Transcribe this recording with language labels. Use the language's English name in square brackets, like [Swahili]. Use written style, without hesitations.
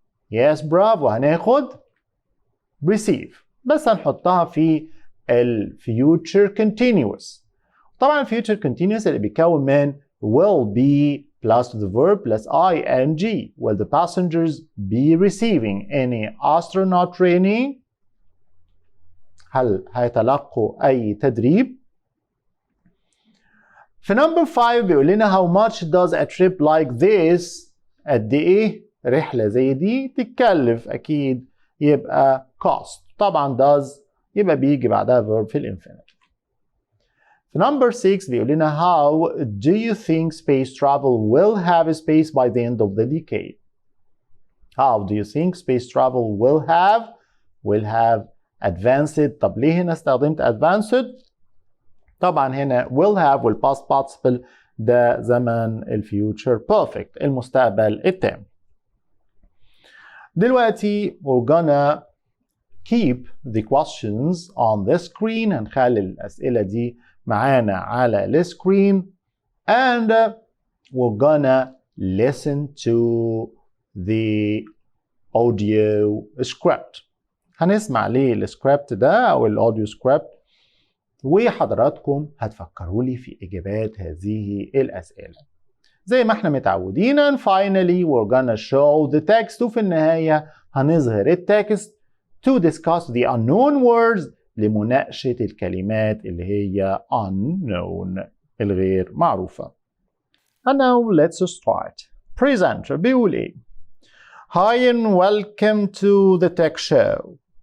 [English] yes [Arabic] برافو هناخد receive بس هنحطها في ال [English] future continuous. [Arabic] طبعا future continuous اللي بيتكون من [English] will be plus the verb plus ing. will the passengers be receiving any astronaut training. [Arabic] هل هيتلقوا أي تدريب. في number 5 بيقول لنا [English] how much does a trip like this [Arabic] قد إيه رحلة زي دي تتكلف. أكيد يبقى [English] cost. [Arabic] طبعا does يبقى بيجي بعدها verb في الانفينيتيف. [English] في number 6 بيقول لنا how do you think space travel will have space by the end of the decade. how do you think space travel will have advanced. [Arabic] طب ليه هنا استخدمت [English] advanced [Arabic] طبعا هنا [English] will have [Arabic] والpast participle ده زمن الفيوتشر بيرفكت المستقبل التام. دلوقتي [English] we're gonna keep the questions on the screen. [Arabic] هنخلي الأسئلة دي معانا على السكرين [English] and we're gonna listen to the audio script. [Arabic] هنسمع ليه السكريبت ده أو الأوديو سكريبت وحضراتكم هتفكروا لي في إجابات هذه الأسئلة زي ما احنا متعودين. [English] and finally we're gonna show the text [Arabic] وفي النهاية هنظهر التكست [English] to discuss the unknown words [Arabic] لمناقشة الكلمات اللي هي [English] unknown [Arabic] الغير معروفة. [English] And now let's start. Presenter [Arabic] بيقول ايه؟ [English] Hi and welcome to the tech show.